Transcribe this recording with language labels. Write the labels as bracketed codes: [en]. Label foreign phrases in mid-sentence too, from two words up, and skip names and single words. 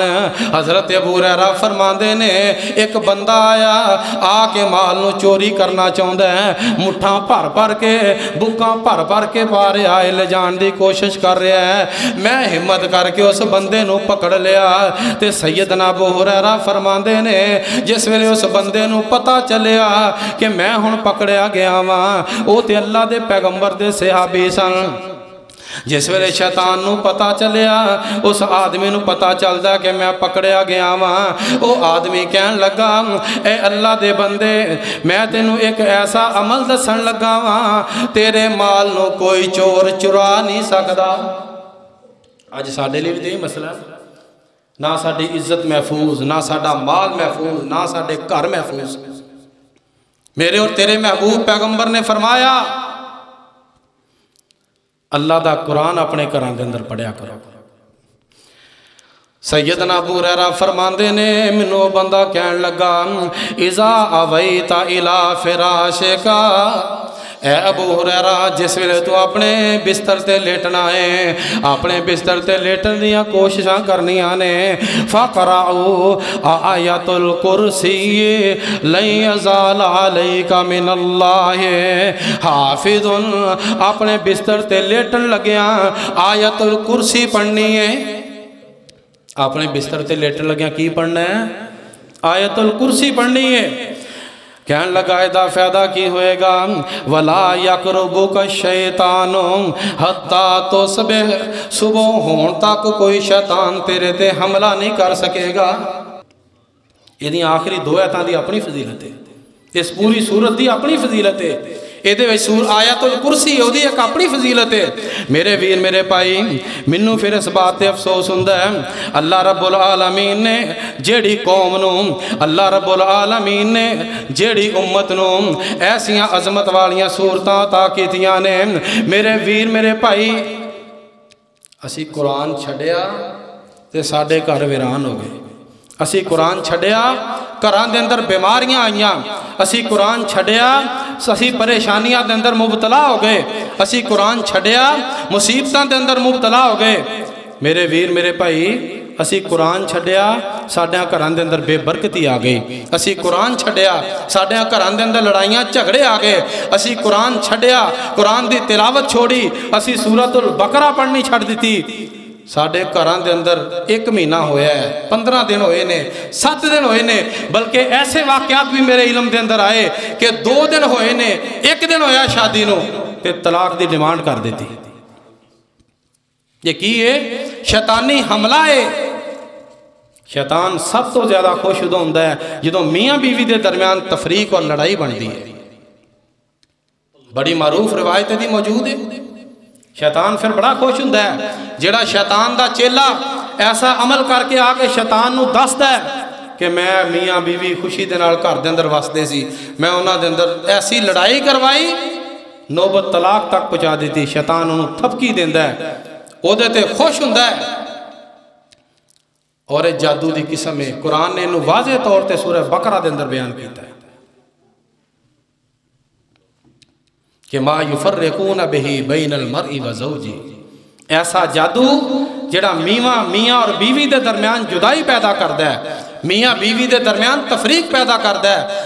[pa] حضرت ابو ہریرہ فرماندے نے ایک بندہ آیا آ کے مال نو چوری کرنا چاہتا ہے، مٹھاں بھر بھر کے بکاں بھر بھر کے پارے آئے لے جان دی کوشش کر رہا ہے۔ میں ہمت کر کے اس بندے نو پکڑ لیا تے سیدنا ابو ہریرہ فرماندے نے جس ویلے اس بندے نو پتہ چلیا کہ میں ہن پکڑیا گیا ہاں، او تے اللہ دے پیغمبر دے صحابی سن۔ جس ویلے شیطان نو پتا چلیا اس آدمی نو پتا چلدا کہ میں پکڑیا گیا ہاں، او آدمی کہن لگا اے اللہ دے بندے میں تینوں ایک ایسا عمل دسن لگا ہاں تیرے مال نو کوئی چور چرا نہیں سکدا۔ اج ساڈے لیے بھی مسئلہ ہے، نہ ساڈی عزت محفوظ، نہ ساڈا مال محفوظ، نہ ساڈے گھر محفوظ۔ میرے اور تیرے محبوب پیغمبر نے فرمایا اللہ دا قرآن اپنے گھراں دے اندر پڑھیا کرو۔ سیدنا ابو ہریرہ فرماندے نے منو بندہ کہن لگا [ar] اذا اویت الی [pa] فراشکا، اے ابو ہریرہ جس ویلے تو اپنے بستر تے لیٹنا ہے، اپنے بستر تے لیٹن دیاں کوششاں کرنیاں نے، [ar] فقرعوا آیت الکرسی لن یزال علیک من اللہ حافظ، [pa] اپنے بستر تے لیٹن لگیاں آیت الکرسی پڑھنی ہے۔ اپنے بستر تے لیٹن لگیاں کی پڑھنا ہے؟ آیت الکرسی پڑھنی ہے۔ کہنے لگا ادا فائدہ کی ہوئے گا [ar] وَلَا يَقْرُبُكَ الشَّيْطَانُ حَتَّى تُصْبِحَ، [pa] صبح ہون تک کوئی شیطان تیرے تے حملہ نہیں کر سکے گا۔ یہ دی آخری دو آیتاں دی اپنی فضیلت ہے، اس پوری سورت دی اپنی فضیلت ہے، آیت الکرسی ہے دی ایک اپنی فضیلت ہے۔ میرے ویر میرے پائی منو پھر اس بات تے افسوس ہوندا ہے اللہ رب العالمین نے جیڑی قوم نو، اللہ رب العالمین نے جیڑی امت نو ایسیاں عظمت والیاں صورتاں عطا کیتیاں نے، میرے ویر میرے پائی اسی قرآن چھڑیا تے ساڈے گھر ویران ہو گئے۔ اسی قرآن چھڑیا گھراں دے اندر بیماریاں آئیاں، اسی قرآن چھڑیا اسی پریشانیاں دے اندر مبتلا ہو گئے، اسی قرآن چھڑیا مصیبتاں دے اندر مبتلا ہو گئے۔ میرے ویر میرے بھائی اسی قرآن چھڑیا ساڈیاں گھراں دے اندر بے برکتی آ گئی، اسی قرآن چھڑیا ساڈیاں گھراں دے اندر لڑائیاں جھگڑے آ گئے، اسی قرآن چھڑیا قرآن دی تلاوت چھوڑی، اسی سورۃ البقرہ پڑھنی چھڑ دیتی۔ ساڑھے گھراں دے اندر 1 مہینہ ہویا ہے، 15 دن ہوئے نے، 7 دن ہوئے نے، بلکہ ایسے واقعات بھی میرے علم دے اندر آئے کہ 2 دن ہوئے نے، 1 دن ہویا شادی نو تے طلاق دی ڈیمانڈ کر دیتی۔ یہ کی ہے؟ شیطانی حملہ ہے۔ شیطان سب تو زیادہ خوش ہوندا ہے جدوں میاں بیوی دے درمیان تفریق اور لڑائی بندی ہے۔ بڑی معروف روایت دی موجود ہے، شیطان پھر بڑا خوش ہوندا ہے جیڑا شیطان دا چیلا ایسا عمل کر کے آگے شیطان نو دسدا ہے کہ میں میاں بیوی خوشی دے نال گھر دے اندر وسدے سی، میں انہاں دے اندر ایسی لڑائی کروائی نوبت طلاق تک پہنچا دیتی۔ شیطان انہوں تھپکی دیندا ہے، او دے تے خوش ہوندا ہے۔ اور ایک جادو دی قسم ہے، قرآن نے انہوں واضح طور تے سورہ بقرہ دے اندر بیان کیتا ہے کہ [ar] ما یفرقون بہی بین المرء و زوجی، [pa] ایسا جادو جڑا میاں اور بیوی دے درمیان جدائی پیدا کردا ہے، میاں بیوی دے درمیان تفریق پیدا کردا ہے۔